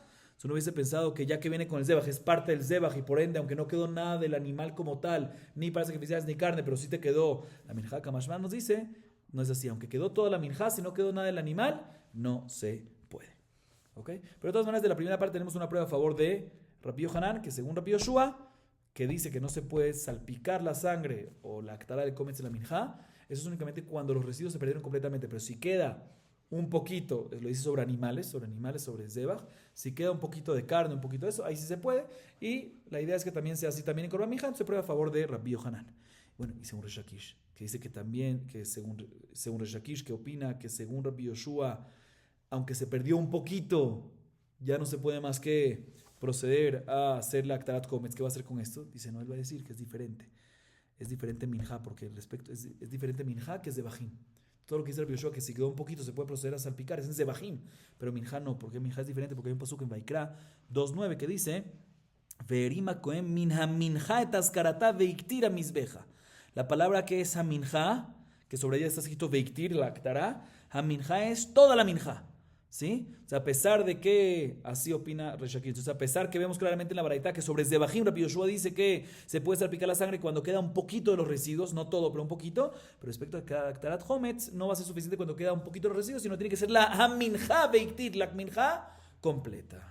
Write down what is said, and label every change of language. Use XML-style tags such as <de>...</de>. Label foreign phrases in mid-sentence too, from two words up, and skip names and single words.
<es>Yo no hubiese pensado que ya que viene con el zebaj, es parte del zebaj y por ende, aunque no quedó nada del animal como tal, ni partes sacrificiales ni carne, pero sí te quedó la minja. Kamashman nos dice, no es así, aunque quedó toda la minja, si no quedó nada del animal, no se puede. ¿Okay? Pero de todas maneras, de la primera parte tenemos una prueba a favor de Rabbi Yohanan, que según Rabbi Yoshua, que dice que no se puede salpicar la sangre o la actará del cometz de la minja, eso es únicamente cuando los residuos se perdieron completamente, pero si queda un poquito, lo dice sobre animales, sobre zebach, si queda un poquito de carne, un poquito de eso, ahí sí se puede, y la idea es que también sea así también en</es> <he>קרבן מנחה,</he> <es>se prueba a favor de Rabbi Yohanan. Bueno, y según Resh Lakish, que dice que también, que según Resh Lakish, que opina que según Rabbi Yoshua, aunque se perdió un poquito, ya no se puede más que proceder a hacer la</es> <he>הקטרת קומץ.</he> <es>¿Qué va a hacer con esto? Dice, no, él va a decir que es diferente. Es diferente Minja, porque es diferente Minja que es de Bajim. Todo lo que dice Rabbi Yoshua, que si quedó un poquito se puede proceder a salpicar, es en Zebahim. Pero Minja no, porque Minja es diferente, porque hay un pasuk en Vaikra 2.9 que dice,</es> <he>והרים הכהן מן המנחה את אזכרתה והקטיר המזבחה.</he> <es>La palabra que es Minja, que sobre ella está escrito Veiktir, la Aktará, Minja es toda la Minja. ¿Sí? O sea, a pesar de que así opina Resh Lakish, entonces a pesar que vemos claramente en la baraita que sobre Zebahim Rabbi Yoshua dice que se puede salpicar la sangre cuando queda un poquito de los residuos, no todo, pero un poquito, pero respecto a</es> <he>הקטרת קומץ</he> <es>no va a ser suficiente cuando queda un poquito de los residuos, sino tiene que ser la</es> <he>המנחה ביקטית,</he> <es>la Minja completa.</es>